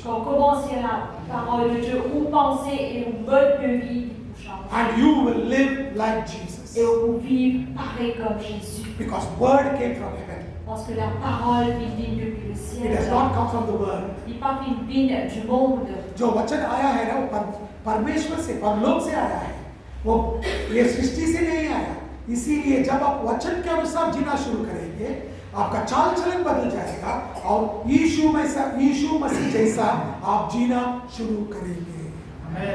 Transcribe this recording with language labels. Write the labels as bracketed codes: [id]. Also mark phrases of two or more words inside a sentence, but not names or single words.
[fr] Quand on commence la parole de Dieu, vous pensez et vos mode de vie vous changent. [en] And you will live like Jesus. [fr] Et vous vivez pareil comme Jésus. [en] Because word came from heaven. [fr] Parce que la parole vient depuis le [en] It [fr] ciel. [en] has not come from the world. [fr] Il n'est pas vient du monde. [hi] जो वचन आया है ना वो परमेश्वर से परलोक से आया है. वो ये सृष्टि से नहीं आया. इसीलिए जब आप वचन के अनुसार जीना शुरू करेंगे आपका चाल चलन बदल जाएगा और यीशु मसीह जैसा आप जीना शुरू करेंगे.